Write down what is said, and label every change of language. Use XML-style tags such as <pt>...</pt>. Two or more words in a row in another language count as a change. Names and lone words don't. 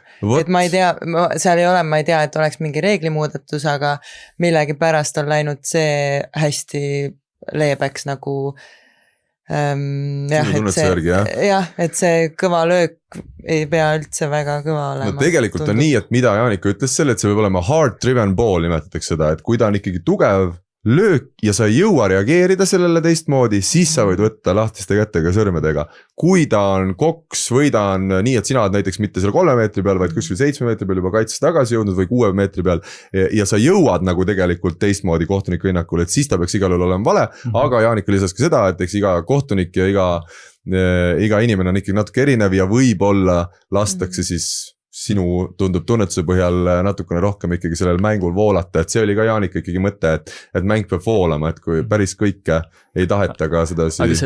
<et>Et ma ei tea, seal ei ole, ma ei tea, et oleks mingi reeglimuudatus, aga millegi pärast on läinud see hästi leebeks nagu et see kõva löök ei pea üldse väga kõva olema. No tegelikult on nii, et mida Jaanika ütles selle, et see võib olema</et> <en>hard driven ball,</en> <et>nimetatakse seda, et kui ta on ikkagi tugev löök ja sa ei jõua reageerida sellele teistmoodi, siis sa võid võtta lahtiste kätega sõrmedega. Kui ta on koks või ta on nii, et sina oled näiteks mitte seal 3 meetri peal, vaid kuskil 7 meetri peal juba kaitses tagasi jõudnud või 6 meetri peal ja sa jõuad nagu tegelikult teistmoodi kohtuniku hinnakul, et siis ta peaks igal juhul olema vale, aga Jaanika lisas ka seda, et eks iga kohtunik ja iga inimene on ikkagi natuke erinev ja võib-olla lastakse siis sinu tundub tunnetuse põhjal natukene rohkem ikkagi sellel mängul voolata, et see oli ka Jaanika ikkagi mõte, et mäng peab voolama, et kui päris kõike ei taheta ka seda siis...</et>